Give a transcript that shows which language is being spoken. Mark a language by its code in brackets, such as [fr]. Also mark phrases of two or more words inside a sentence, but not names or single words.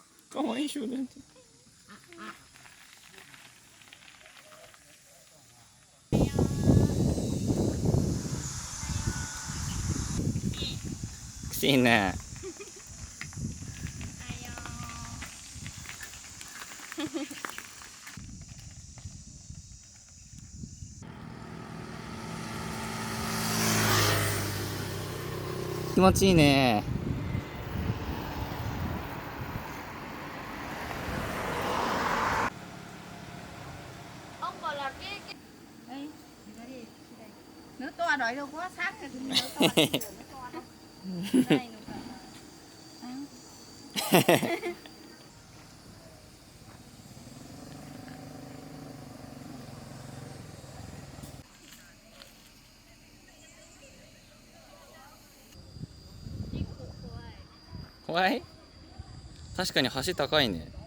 [ja] かわいい少年。くしいね。気持ちいいね。 [vi] Nước to rồi đâu có sáng thì nước to rồi, nước to đâu. Đây nước to. Ăn. [ja] 怖い？確かに橋高いね。